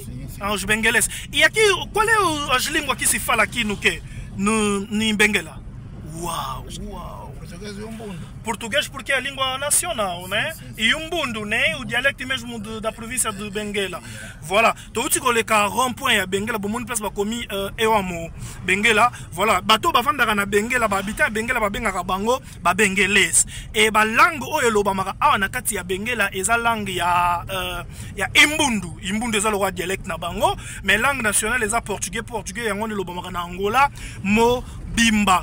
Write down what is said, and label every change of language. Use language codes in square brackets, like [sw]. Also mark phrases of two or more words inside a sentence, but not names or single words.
[pt] Sim. Ah, os benguelenses. E aqui, qual é as línguas que se fala aqui no quê? Em Benguela? Uau. Português e Umbundo. Português porque é a língua nacional, né? Sim. E Umbundo, né? O dialecto mesmo da província de Benguela. Voilà. Então, [fr] tu sais que rond-point à Benguela, bon monde place [ln] ba komi [pt] eu amo Benguela. [fr] Voilà. [ln] Bato ba vandaka na Benguela, ba habiter Benguela ba bengaka bango ba benguelese. Et ba langue oyo lo ba maka awa na kati ya Benguela eza langue ya Imbundu. Imbundu eza [fr] le dialecte [ln] na bango, [fr] mais langue nationale [ln] eza portugais yango lo ba maka na Angola mo bimba.